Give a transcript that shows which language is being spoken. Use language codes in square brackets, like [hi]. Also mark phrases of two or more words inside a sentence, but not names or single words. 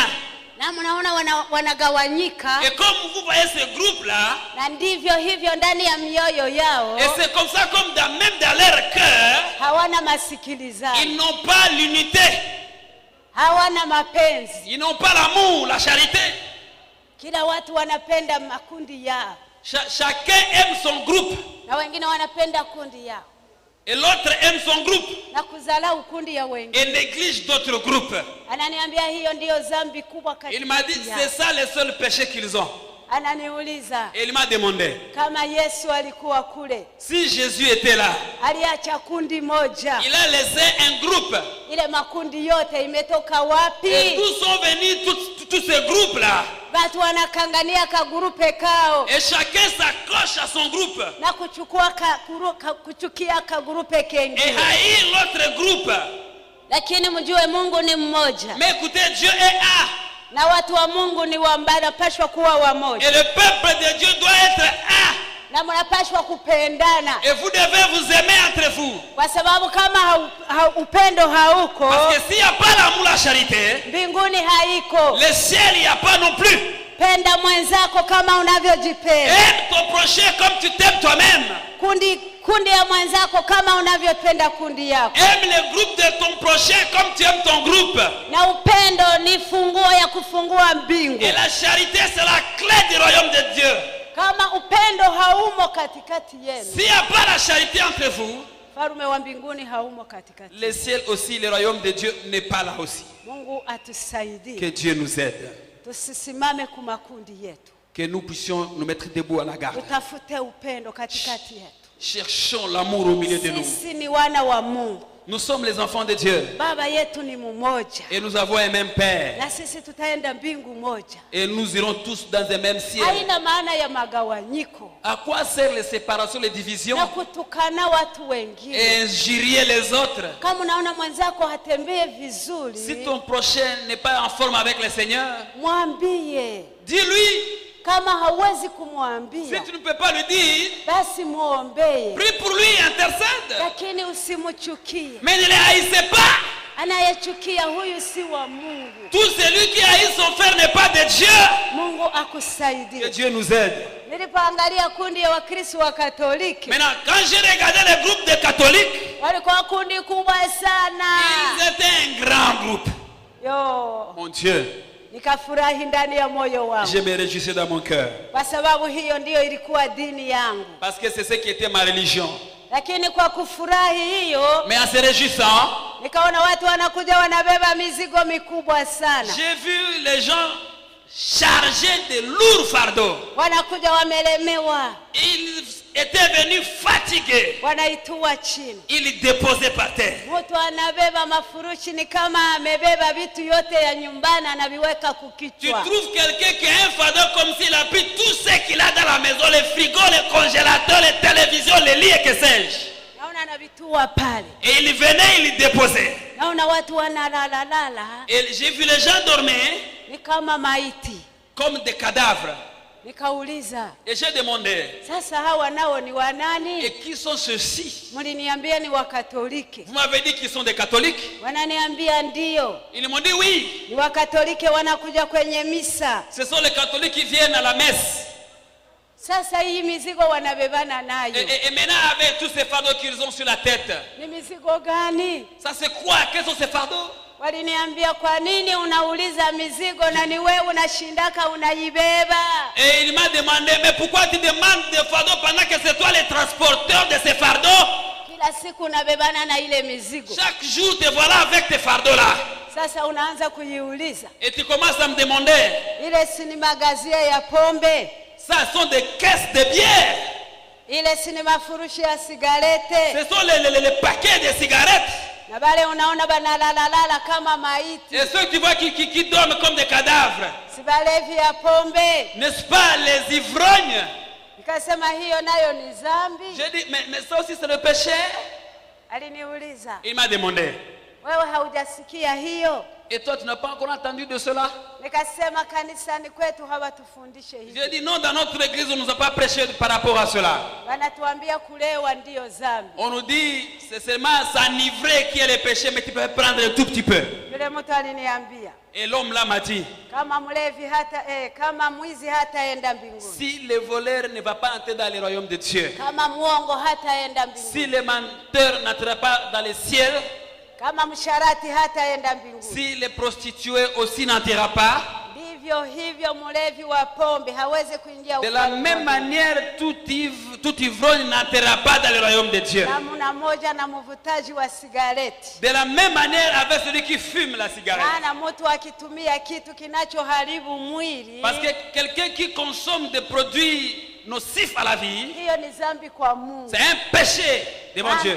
[fr] Et comme vous voyez ce groupe là, et c'est comme ça, comme même dans leur cœur, ils n'ont pas l'unité. Ils n'ont pas l'amour, la charité. Chacun aime son groupe. Et l'autre aime son groupe. [sw] Na kudharau kundi ya wengine. [fr] Et néglige d'autres groupes. [sw] Ananiambia hiyo ndio dhambi kubwa katika. [fr] Il m'a dit c'est ça le seul péché qu'ils ont. [sw] Ananiuliza. [fr] Et il m'a demandé. [sw] Kama Yesu alikuwa kule. [fr] Si Jésus était là. [sw] Aliacha kundi moja. [fr] Il a laissé un groupe. [sw] Ile makundi yote imetoka wapi? [fr] Et tous sont venus tous ces groupes là. [sw] Watu wanakangania ka grupe kao. [fr] Et chacun s'accroche à son groupe. [sw] Na kuchukua kuchukia ka grupe kengine. [fr] Et haïr l'autre groupe. [sw] Lakini mjue Mungu ni mmoja. [fr] Mais écoutez, Dieu est un. [sw] Na watu wa Mungu ni wanapaswa kuwa wamoja. [fr] Et le peuple de Dieu doit être un. [sw] Na mnapaswa kupendana. [fr] Et vous devez vous aimer entre vous. [sw] Kwa sababu kama upendo hauko. [fr] Parce que s'il n'y a pas l'amour, la charité, [sw] mbinguni haiko. [fr] Le ciel il n'y a pas non plus. [sw] Penda mwenzako kama unavyojipenda. [fr] Aime ton prochain comme tu t'aimes toi-même. [sw] Kundi ya mwenzako kama unavyopenda kundi yako. [fr] Aime le groupe de ton prochain comme tu aimes ton groupe. [sw] Na upendo ni funguo ya kufungua mbingu. [fr] Et la charité c'est la clé du royaume de Dieu. [sw] Kama upendo haumo katikati yenu. [fr] S'il n'y a pas la charité entre vous, [sw] farume wa mbinguni haumo katikati. [fr] Le ciel aussi, le royaume de Dieu n'est pas là aussi. [sw] Mungu atusaidie. [fr] Que Dieu nous aide. [sw] Tusisimame kumakundi yetu. [fr] Que nous puissions nous mettre debout à la garde. [sw] Tutafute upendo katikati yetu. [fr] Cherchons l'amour au milieu de nous. [sw] Sisi ni wana wa Mungu. [fr] Nous sommes les enfants de Dieu. [sw] Baba yetu ni mmoja. [fr] Et nous avons un même Père. [sw] Na sisi tutaenda mbingu moja. [fr] Et nous irons tous dans un même ciel. [sw] Haina maana ya magawanyiko. [fr] À quoi servent les séparations, les divisions? [sw] Na kutukana watu wengine. [fr] Et injurier les autres. [sw] Kama unaona mwenzako hatembee vizuri. [fr] Si ton prochain n'est pas en forme avec le Seigneur, [sw] mwambie. [fr] Dis-lui. [sw] Kama hauwezi kumwambia, [fr] si tu ne peux pas lui dire, [sw] basi muombee. [fr] Prie pour lui, intercède. [sw] Lakini usimchukie. [fr] Mais ne le haïssez pas. [sw] Anayechukia huyu si wa Mungu. [fr] Tout celui qui haït son frère n'est pas de Dieu. [sw] Mungu akusaidie. [fr] Que Dieu nous aide. [sw] Nilipoangalia kundi ya Wakristo wa Katoliki. [fr] Maintenant, quand j'ai regardé le groupe des catholiques, [sw] walikuwa kundi kubwa sana. [fr] Ils étaient un grand groupe. [sw] Yo. [fr] Mon Dieu. [sw] Nikafurahi ndani ya moyo wangu. [fr] Je me réjouissais dans mon cœur. [sw] Kwa sababu hiyo ndio ilikuwa dini yangu. [fr] Parce que c'est ce qui était ma religion. [sw] Lakini kwa kufurahi hiyo, [fr] mais en se réjouissant, [sw] nikaona watu wanakuja wanabeba mizigo mikubwa sana. [fr] J'ai vu les gens chargés de lourds fardeaux. [sw] Wanakuja wamelemewa. [fr] Ils étaient venus fatigués. [sw] Wanaitua chini. [fr] Ils déposaient par terre. [sw] Mtu anabeba mafurushi ni kama amebeba vitu yote ya nyumbani anaviweka kukichwa. [fr] Tu trouves quelqu'un qui a un fardeau comme s'il a pris tout ce qu'il a dans la maison, les frigos, les congélateurs, les télévisions, les lits et que sais-je. [sw] Naona anavitua pale. [fr] Et il venait, il déposait. [sw] Naona watu wanalala. [fr] Et j'ai vu les gens dormir. [sw] Ni kama maiti. [fr] Comme des cadavres. [sw] Nikauliza. [fr] Et j'ai demandé. [sw] Sasa hawa nao ni wanani? [fr] Et qui sont ceux-ci? [sw] Mliniambia ni Wakatoliki. [fr] Vous m'avez dit qu'ils sont des catholiques? [sw] Wananiambia ndio. [fr] Ils m'ont dit oui. [sw] Ni Wakatoliki wanakuja kwenye misa. [fr] Ce sont les catholiques qui viennent à la messe. [sw] Sasa hii mizigo wanabebana nayo. [fr] Et maintenant avec tous ces fardeaux qu'ils ont sur la tête. [sw] Ni mizigo gani? [fr] Ça c'est quoi? Quels sont ces fardeaux? [sw] Waliniambia kwa nini unauliza mizigo na ni wewe unashindaka unaibeba? [fr] Et il m'a demandé mais pourquoi tu demandes des fardeaux pendant que c'est toi le transporteur de ces fardeaux? [sw] Kila siku unabebana na ile mizigo. [fr] Chaque jour te voilà avec tes fardeaux là. [sw] Sasa unaanza kujiuliza. [fr] Et tu commences à me demander. [sw] Ile si ni magazia ya pombe? [fr] Ça sont des caisses de bière. [sw] Ile si ni mafurushi ya sigarete? [fr] Ce sont les paquets de cigarettes. [sw] Na bale unaona banalalalala kama maiti. [fr] Et ceux qui voient qui dorment comme des cadavres. [sw] Si balevi ya pombe. [fr] N'est-ce pas les ivrognes? [sw] Nikasema hiyo nayo ni dhambi. [fr] J'ai dit mais ça aussi c'est le péché. [sw] Aliniuliza. [fr] Il m'a demandé. [sw] Wewe haujasikia hiyo? [fr] Et toi tu n'as pas encore entendu de cela? [sw] Nikasema kanisani kwetu hawatufundishe hivi. [fr] J'ai dit non, dans notre église on nous a pas prêché par rapport à cela. [sw] Wanatuambia kulewa ndio dhambi. [fr] On nous dit c'est seulement s'enivrer qui est le péché, mais tu peux prendre un tout petit peu. [sw] Yule mtu aliniambia. [fr] Et l'homme là m'a dit. [sw] Kama mlevi hata kama mwizi hataenda mbinguni. [fr] Si le voleur ne va pas entrer dans le royaume de Dieu. [sw] Kama muongo hataenda mbinguni. [fr] Si le menteur n'entrera pas dans le ciel. [sw] Kama msharati hataenda mbinguni. [fr] Si les prostituées aussi n'entrera pas. [sw] Ndivyo hivyo mlevi wa pombe hawezi kuingia. [fr] De la même manière tout ivre Tout ivrogne n'entrera pas dans le royaume de Dieu. De la même manière avec celui qui fume la cigarette. Parce que quelqu'un qui consomme des produits nocifs à la vie, c'est un péché devant Dieu.